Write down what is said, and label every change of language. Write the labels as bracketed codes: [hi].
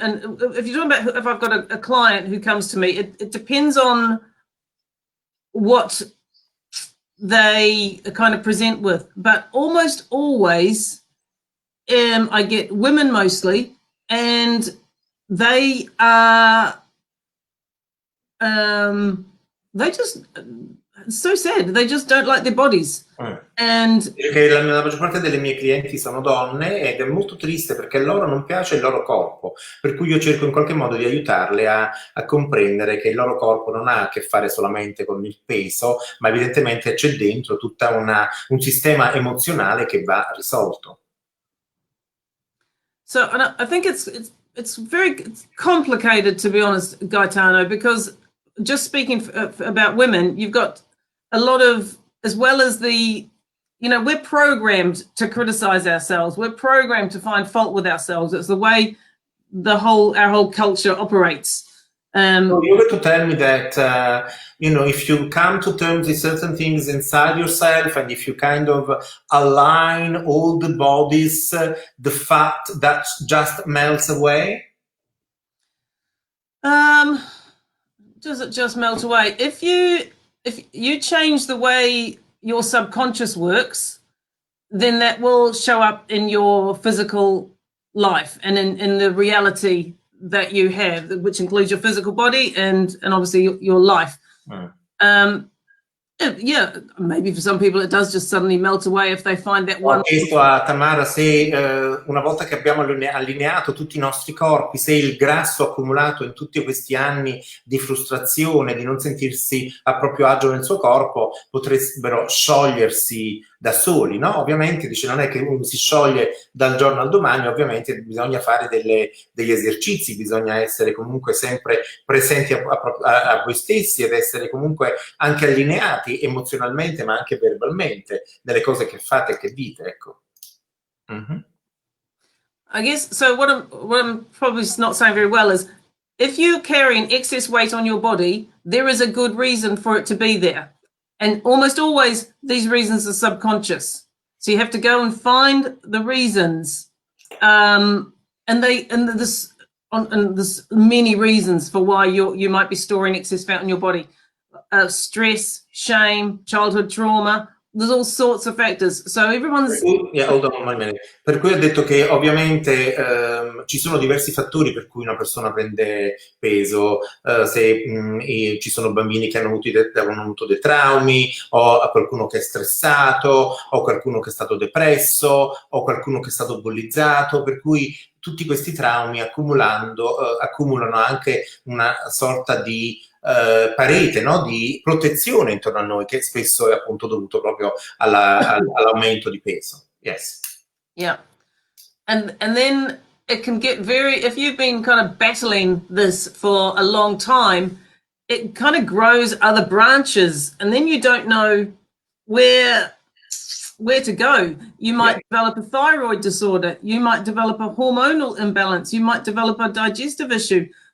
[en] And if you're talking about if I've got a client who comes to me, it depends on what they kind of present with, but almost always I get women mostly, and they are they just so sad. They just don't like their bodies. And [it] Perché la maggior parte delle mie clienti sono donne ed è molto triste perché a loro non piace il loro corpo, per cui io cerco in qualche modo di aiutarle a comprendere che il loro corpo non ha a che fare solamente con il peso, ma evidentemente c'è dentro tutta un sistema emozionale che va risolto. [en] so and I think it's very complicated, to be honest, Gaetano, because just speaking about women, you've got a lot of, as well as we're programmed to criticize ourselves. We're programmed to find fault with ourselves. It's the way our whole culture operates. So you were to tell me that, if you come to terms with certain things inside yourself, and if you kind of align all the bodies, the fat that just melts away? Does it just melt away? If you change the way your subconscious works, then that will show up in your physical life and in the reality that you have, which includes your physical body and obviously your life. Yeah, maybe for some people it does just suddenly melt away if they find that one. [it] Ho chiesto a Tamara se una volta che abbiamo allineato tutti i nostri corpi, se il grasso accumulato in tutti questi anni di frustrazione, di non sentirsi a proprio agio nel suo corpo, potrebbero sciogliersi da soli, no? Ovviamente dice non è che uno si scioglie dal giorno al domani, ovviamente bisogna fare degli esercizi, bisogna essere comunque sempre presenti a voi stessi ed essere comunque anche allineati emozionalmente ma anche verbalmente nelle cose che fate e che dite, ecco. Mm-hmm. [en] I guess so. What I'm probably not saying very well is, if you're carrying excess weight on your body, there is a good reason for it to be there. And almost always these reasons are subconscious. So you have to go and find the reasons. And there's many reasons for why you might be storing excess fat in your body. Stress, shame, childhood trauma. There's all sorts of factors. So everyone's... Yeah, hold on one minute. [it] Per cui ho detto che ovviamente ci sono diversi fattori per cui una persona prende peso, se ci sono bambini che hanno avuto dei traumi, o qualcuno che è stressato, o qualcuno che è stato depresso, o qualcuno che è stato bullizzato, per cui tutti questi traumi accumulano anche una sorta di parete, no? Di protezione intorno a noi, che spesso è appunto dovuto proprio all'aumento di peso. [en] Yes. Yeah. And then it can get if you've been kind of battling this for a long time, it kind of grows other branches, and then you don't know where to go. You might develop a thyroid disorder, you might develop a hormonal imbalance, you might develop a digestive issue.